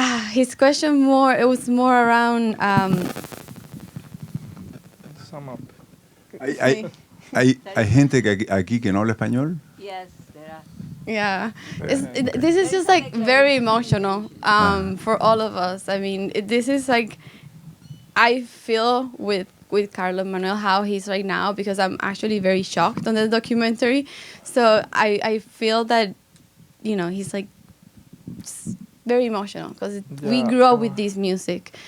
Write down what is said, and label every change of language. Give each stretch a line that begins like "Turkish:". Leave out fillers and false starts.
English: His question was more around. Sum up.
Spanish: ¿Hay gente aquí que no habla español?
English: Yes, there are. Yeah, this is just like very emotional for all of us. I mean, this is like, I feel with Carlos Manuel how he's right now because I'm actually very shocked on the documentary. So I feel that, he's like very emotional because we grew up with this music.